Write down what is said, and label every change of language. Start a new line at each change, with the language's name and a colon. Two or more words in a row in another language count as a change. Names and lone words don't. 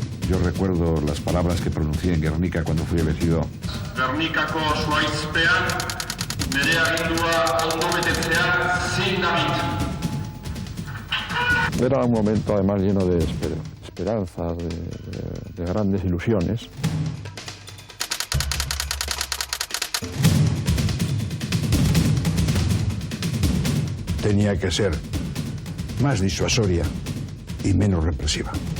Spanish: Yo recuerdo las palabras que pronuncié en Guernica cuando fui elegido.
Basque: Gernikako zuaizpean, nire agindua ondo betetzea zin nabit.
Spanish: Era un momento además lleno de esperanzas, de grandes ilusiones. Tenía que ser más disuasoria y menos represiva.